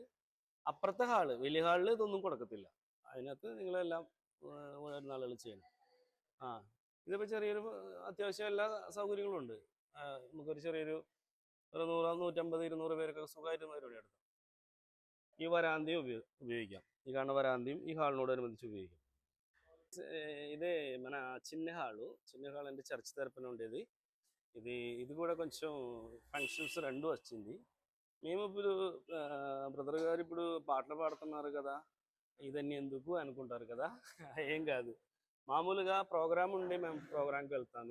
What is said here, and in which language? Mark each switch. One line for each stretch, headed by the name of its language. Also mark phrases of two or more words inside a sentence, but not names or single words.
Malayalam: അപ്പുറത്തെ ഹാള്, വലിയ ഹാളിൽ ഇതൊന്നും കൊടുക്കത്തില്ല. അതിനകത്ത് നിങ്ങളെല്ലാം വരുന്ന ആളുകൾ ചെയ്യണം. ഇതിപ്പോൾ ചെറിയൊരു അത്യാവശ്യം എല്ലാ സൗകര്യങ്ങളും ഉണ്ട്. നമുക്കൊരു ചെറിയൊരു 100, 150, 200 പേരൊക്കെ സുഖമായിട്ട് പരിപാടി നടത്താം. ഈ വരാന്തയും ഉപയോഗിക്കാം. ഈ കാണുന്ന വരാന്തയും ഈ ഹാളിനോടനുബന്ധിച്ച് ഉപയോഗിക്കാം.
Telugu: ఇది మన చిన్న హాల్ అంటే చర్చ్ తరపున ఉండేది. ఇది కూడా కొంచెం ఫంక్షన్స్ రెండు వచ్చింది. మేము ఇప్పుడు బ్రదర్ గారు ఇప్పుడు పాటలు పాడుతున్నారు కదా, ఇదన్నీ ఎందుకు అనుకుంటారు కదా. ఏం కాదు, మామూలుగా ప్రోగ్రామ్ ఉండి మేము ప్రోగ్రామ్కి వెళ్తాను.